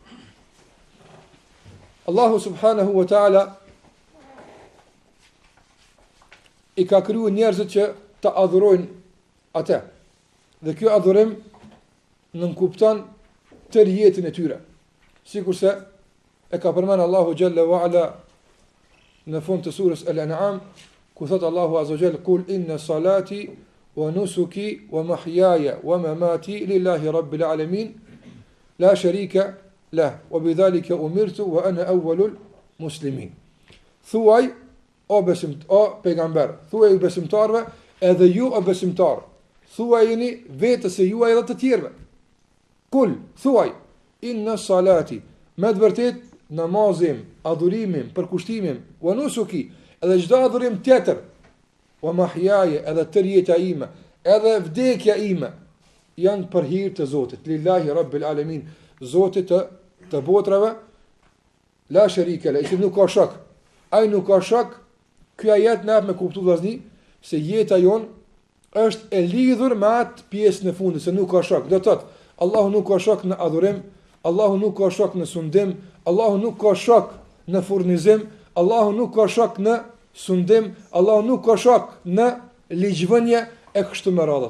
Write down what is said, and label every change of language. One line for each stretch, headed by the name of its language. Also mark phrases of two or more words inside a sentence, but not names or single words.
Albanian: Allahu
Arabic: سبحانه وتعالى
Albanian: i ka krijuar njerëzit që të adhurojnë atë. Dhe kjo adhurim nënkupton tërë jetën e tyre. Sikurse e ka përmend Allahu
Arabic: جل وعلا
Albanian: në fund të surës Al-An'am, ku thot Allahu
Arabic: عز وجل: "قل إن صلاتي ونسكي ومحياي ومماتي لله رب العالمين لا شريك له وبذلك أمرت وأنا أول المسلمين."
Albanian: Thuaj o pejgamber, thuaj besimtarve, edhe ju o besimtar, thuajini vetës e juaj edhe të tjerëve. Kul, thuaj,
Arabic: إن صلاتي,
Albanian: me të vërtet namazim, adhurimim, përkushtimim,
Arabic: ونسكي,
Albanian: edhe çdo adhurim tjetër,
Arabic: ومحياي,
Albanian: edhe tërjeta ime, edhe vdekja ime, janë për hir të Zotit,
Arabic: لله رب العالمين,
Albanian: Zotit të botrave,
Arabic: لا شريك له,
Albanian: i nuk ka shok. Ai nuk ka shok. Ky ajet na me kuptu vllazni se jeta jon është e lidhur me atë pjesën e fundit, se nuk ka shok. Do të thotë, Allahu nuk ka shok në adhurim, Allahu nuk ka shok në sundim, Allahu nuk ka shok në furnizim, Allahu nuk ka shok në sundim, Allahu nuk ka shok në ligjvënie e kështu me radhë.